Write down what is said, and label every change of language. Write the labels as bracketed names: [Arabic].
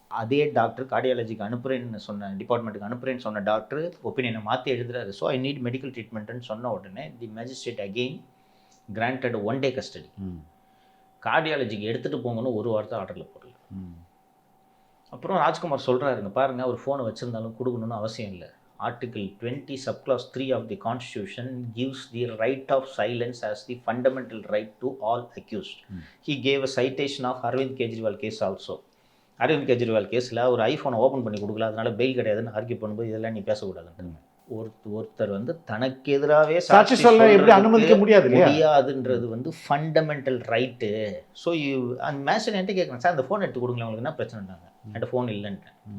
[Tamil] அதே டாக்டர் கார்டியாலஜிக்கு அனுப்புகிறேன்னு சொன்ன, டிபார்ட்மெண்ட்டுக்கு அனுப்புகிறேன்னு சொன்ன டாக்டர் ஒப்பீனியனை மாற்றி எழுதுறாரு. [English] so I need medical ட்ரீட்மெண்ட்டுன்னு [Tamil] சொன்ன உடனே [English] The magistrate again granted 1 day custody. [Tamil] கார்டியாலஜிக்கு எடுத்துகிட்டு போங்கன்னு ஒரு வார்த்தை ஆர்டரில் போடல. அப்புறம் ராஜ்குமார் சொல்கிறாருங்க, பாருங்கள், ஒரு ஃபோனை வச்சுருந்தாலும் கொடுக்கணும்னு அவசியம் இல்லை. [English] Article 20 subclause 3 of the Constitution gives the right of silence as the fundamental right to all accused. He gave a citation of Arvind Kejriwal case also. [Tamil] Aravind Kejriwal கேஸில் ஒரு ஐஃபோனை ஓப்பன் பண்ணி கொடுக்கல, அதனால பெயில் கிடையாதுன்னு ஆர்கியூ பண்ணும்போது இதெல்லாம் நீ பேசக்கூடாதுன்றாங்க. ஒருத்தர் வந்து தனக்கு எதிராகவே சாட்சி சொல்ல எப்படி அனுமதிக்க முடியாதுன்றது வந்து ஃபண்டமெண்டல் ரைட்டு. ஸோ அந்த மேட்ச்சில் என்கிட்ட கேட்குறேன், சார் அந்த ஃபோன் எடுத்து கொடுங்களேன், உங்களுக்கு என்ன பிரச்சனைட்டாங்க? என்கிட்ட ஃபோன் இல்லைன்ட்டேன்.